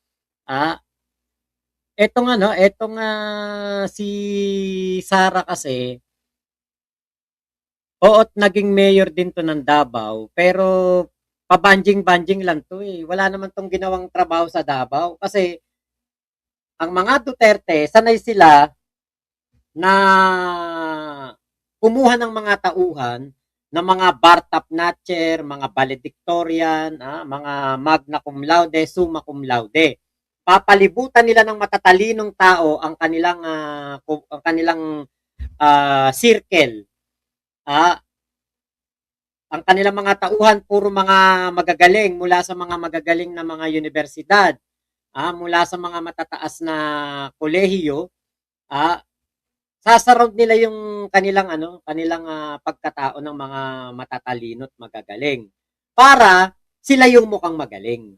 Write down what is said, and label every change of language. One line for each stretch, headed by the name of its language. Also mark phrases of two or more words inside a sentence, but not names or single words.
Filipino: Etong si Sara kasi oo't naging mayor din to ng Davao, pero pabanjing-banjing lang to eh. Wala naman tong ginawang trabaho sa Davao kasi ang mga Duterte sanay sila na kumuha ng mga tauhan ng mga
English: bar top notcher,
Filipino: mga valedictorian, mga
Latin: magna cum laude, summa cum laude.
Filipino: Papalibutan nila ng matatalinong tao ang kanilang circle. Ang kanilang mga tauhan puro mga magagaling mula sa mga magagaling na mga universidad, mula sa mga matataas na kolehiyo, sasaround nila yung kanilang pagkatao ng mga matatalino at magagaling para sila yung mukhang magaling.